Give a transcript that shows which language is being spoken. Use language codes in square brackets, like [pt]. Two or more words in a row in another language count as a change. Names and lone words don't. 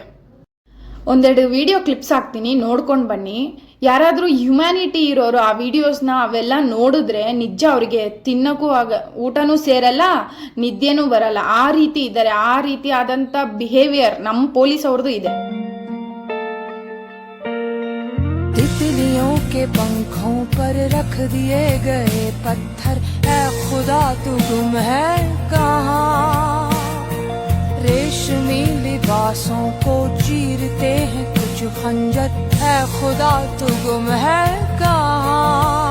[kn] ಒಂದೆರಡು ವಿಡಿಯೋ ಕ್ಲಿಪ್ಸ್ ಹಾಕ್ತೀನಿ, ನೋಡ್ಕೊಂಡು ಬನ್ನಿ. ಯಾರಾದರೂ ಹ್ಯುಮ್ಯಾನಿಟಿ ಇರೋರು ಆ ವಿಡಿಯೋಸ್ನ ಅವೆಲ್ಲ ನೋಡಿದ್ರೆ ನಿಜ ಅವರಿಗೆ ತಿನ್ನೋಕ್ಕೂ ಊಟನೂ ಸೇರಲ್ಲ, ನಿದ್ದೆನೂ ಬರಲ್ಲ. ಆ ರೀತಿ ಇದ್ದಾರೆ, ಆ ರೀತಿ ಆದಂಥ ಬಿಹೇವಿಯರ್ ನಮ್ಮ ಪೊಲೀಸ್ ಅವ್ರದ್ದು ಇದೆ. [hi] तितलियों के पंखों पर रख दिए गए पत्थर, ऐ खुदा तू गुम है कहाँ? रेशमी लिबासों को चीरते हैं कुछ खंजर, ऐ खुदा तू गुम है कहाँ?